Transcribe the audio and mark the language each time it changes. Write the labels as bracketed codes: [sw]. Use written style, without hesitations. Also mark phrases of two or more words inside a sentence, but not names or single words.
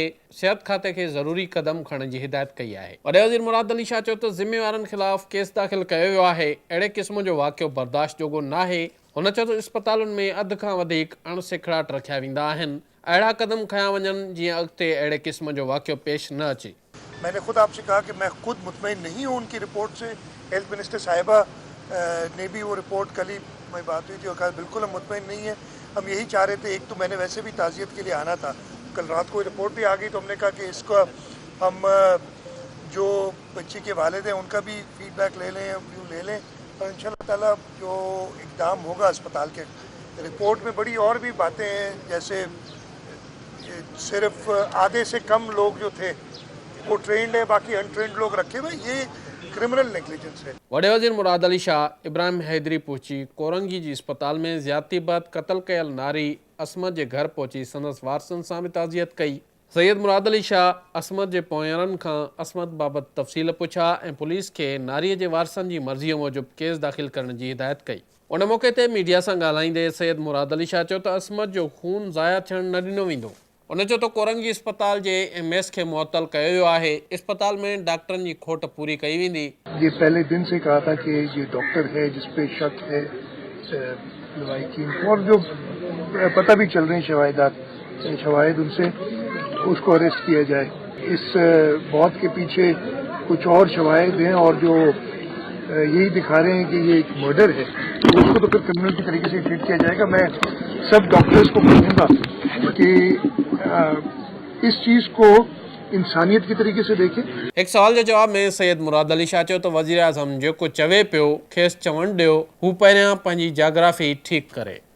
[sd] सिहत खाते खे ज़रूरी क़दम खणण जी हिदायत कई आहे। वॾे वज़ीर मुराद अली शाह चयो त ज़िम्मेवारनि ख़िलाफ़ केस दाख़िल कयो वियो आहे। अहिड़े क़िस्म जो वाक़ियो बर्दाश्त जोॻो नाहे। हुन चयो त इस्पतालुनि में अध खां वधीक अणसिखड़ाट रखिया वेंदा आहिनि। अहिड़ा क़दम खयां वञनि जीअं अॻिते अहिड़े क़िस्म जो वाक़ियो पेश न अचे। [ur] میں نے خود آپ سے کہا کہ میں خود مطمئن نہیں ہوں ان کی رپورٹ سے. ہیلتھ منسٹر صاحبہ نے بھی وہ رپورٹ، کل ہی میں بات ہوئی تھی اور کہا بالکل ہم مطمئن نہیں ہے. ہم یہی چاہ رہے تھے، ایک تو میں نے ویسے بھی تعزیت کے لیے آنا تھا، کل رات کو رپورٹ بھی آ گئی تو ہم نے کہا کہ اس کا ہم جو بچی کے والد ہیں ان کا بھی فیڈبیک لے لیں، ویو لے لیں اور ان شاء اللہ تعالیٰ جو اقدام ہوگا اسپتال کے. رپورٹ میں بڑی اور بھی باتیں ہیں، جیسے صرف آدھے سے کم لوگ جو تھے وہ ٹرینڈ ہے، باقی ان ٹرینڈ لوگ رکھے ہوئے، یہ [en] criminal negligence [ur] ہے. [sd] वॾे वज़ीर मुराद अली शाह इब्राहिम हैदरी पहुची कोरंगी जी अस्पताल में ज़्यादती बाद क़त्ल कयल नारी असमत जे घर पहुची संदसि वारसनि सां बि ताज़ियत कई। सैयद मुराद अली शाह असमत जे पोयारनि खां असमत बाबति तफ़सील पुछा ऐं पुलिस खे नारीअ जे वारसनि जी मर्ज़ीअ मूजिबि केस दाख़िल करण जी हिदायत कई। उन मौक़े ते मीडिया सां ॻाल्हाईंदे सैयद मुराद अली शाह चयो त असमत जो खून ज़ाया थियणु न ॾिनो वेंदो। उन चयो त कोरंगी अस्पताल जे MS खे मुअतल कयो वियो आहे। अस्पताल में डॉक्टरनि जी खोट पूरी कई वेंदी। [ur] یہ پہلے دن سے کہا تھا کہ یہ ڈاکٹر ہے جس پہ شک ہے لواحقین، اور جو پتا بھی چل رہے ہیں شواہد ان سے اس کو اریسٹ کیا جائے. اس موت کے پیچھے کچھ اور شواہد ہیں اور جو یہی دکھا رہے ہیں کہ یہ ایک مرڈر ہے، تو اس کو تو پھر کریمنل کی طریقے سے ٹریٹ کیا جائے گا. میں سب ڈاکٹرز کو کہوں گا کہ اس چیز کو انسانیت کی طریقے سے دیکھیں. [sd] एक सवाल जो जवाब में सैयद मुराद अली शाह चयो त वज़ीर आज़म जेको चवे पियो खेसि चवणु ॾियो, हू पहिरियां पंहिंजी जाग्राफी ठीकु करे।